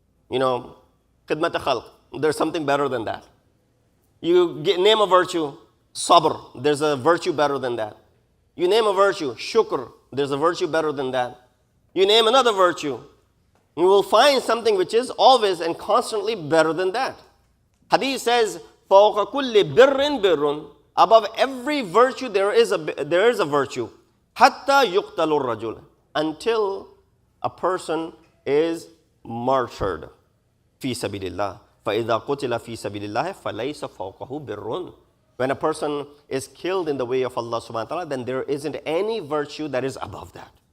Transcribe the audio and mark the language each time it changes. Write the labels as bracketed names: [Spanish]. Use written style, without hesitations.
[English] Khidmat khalq. There's something better than that. Name a virtue. Sabr. There's a virtue better than that. You name a virtue. Shukr. There's a virtue better than that. You name another virtue. You will find something which is always and constantly better than that. Hadith says, [Arabic] فَوْقَ كُلِّ بِرٍّ بِرٌّ. [English] Above every virtue, there is a virtue. [Arabic] حَتَّى يُقْتَلُ الرَّجُلُ. [English] Until a person is martyred. [Arabic] فِي سَبِيلِ اللَّهِ. فَإِذَا قُتِلَ فِي سَبِيلِ اللَّهِ فَلَيْسَ فَوْقَهُ بِرٌّ. [English] When a person is killed in the way of Allah subhanahu wa ta'ala, then there isn't any virtue that is above that.